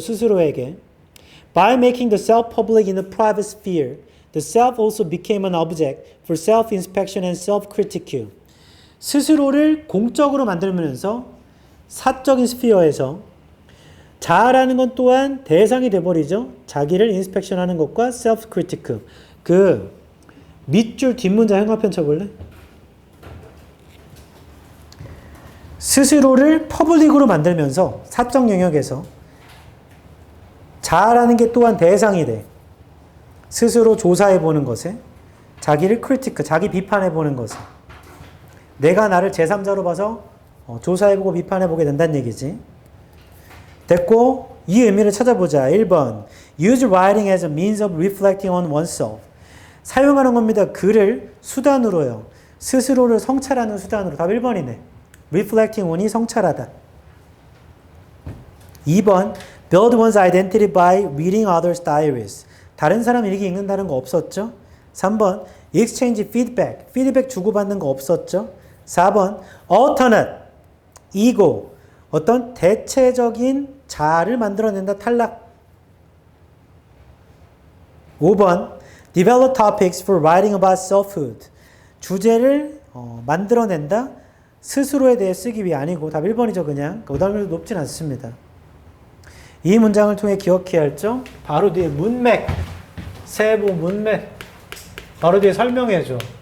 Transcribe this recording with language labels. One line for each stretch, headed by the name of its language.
Korean: 스스로에게.
English: By making the self public in the private sphere, the self also became an object for self-inspection and self-critique.
Korean: 스스로를 공적으로 만들면서 사적인 스피어에서 자아라는 건 또한 대상이 돼버리죠. 자기를 인스펙션하는 것과 self-critique. 그 밑줄 뒷문자 형광펜 쳐볼래? 스스로를 퍼블릭으로 만들면서 사적 영역에서 자아라는 게 또한 대상이 돼. 스스로 조사해보는 것에 자기를 크리티크, 자기 비판해보는 것에 내가 나를 제3자로 봐서 조사해보고 비판해보게 된다는 얘기지. 됐고 이 의미를 찾아보자. 1번
English: Use writing as a means of reflecting on oneself.
Korean: 사용하는 겁니다. 글을 수단으로요. 스스로를 성찰하는 수단으로. 답 1번이네. Reflecting on이 성찰하다. 2번
English: Build one's identity by reading others' diaries.
Korean: 다른 사람 일기 읽는다는 거 없었죠? 3번
English: Exchange feedback.
Korean: 피드백 주고받는 거 없었죠? 4번
English: Alternate. ego.
Korean: 어떤 대체적인 자아를 만들어낸다. 탈락. 5번
English: Develop topics for writing about selfhood.
Korean: 주제를 만들어낸다. 스스로에 대해 쓰기 위해 아니고 답 1번이죠. 그냥. 오답률도 높진 않습니다. 이 문장을 통해 기억해야 할 점 바로 뒤에 문맥. 세부 문맥. 바로 뒤에 설명해줘.